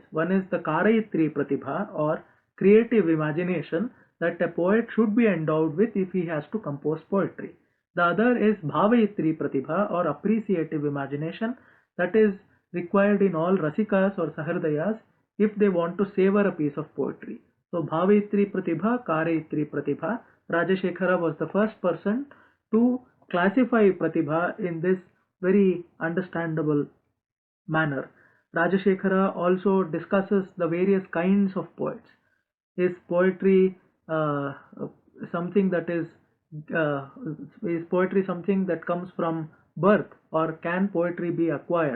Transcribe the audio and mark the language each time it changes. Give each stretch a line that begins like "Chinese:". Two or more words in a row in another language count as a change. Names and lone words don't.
English: One is the
Sanskrit: Karayitri pratibha,
English: or creative imagination, that a poet should be endowed with if he has to compose poetry. The other is
Sanskrit: Bhavayitri pratibha,
English: or appreciative imagination, that is required in all rasikas or sahridayas if they want to savor a piece of poetry.
Sanskrit: So Bhavayitri pratibha, Karayitri pratibha.
English: Rajashekhara was the first person to classify pratibha in this very understandable manner. Rajashekhara also discusses the various kinds of poets. Is poetry something that is poetry something that comes from birth, or can poetry be acquired?